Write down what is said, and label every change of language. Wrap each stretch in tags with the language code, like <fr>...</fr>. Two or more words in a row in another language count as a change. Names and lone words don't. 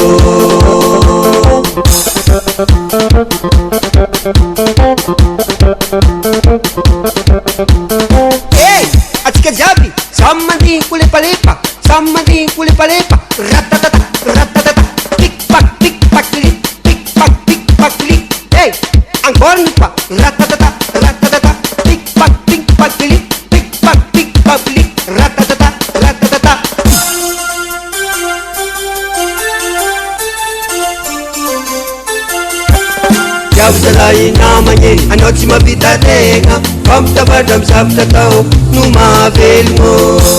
<mg>Hey, atsika jiaby samy mandihy kolepalepa. Samy mandihy kolepalepa. Ratatata pickpack li.</mg> <fr>Hey, encore une fois. Ratatata pickpack li. Ratatata.</fr> <mg>Zalai namanye anao tsy mahavita tegna fa mitavadra amy zavatra tao no mahavelogno.</mg>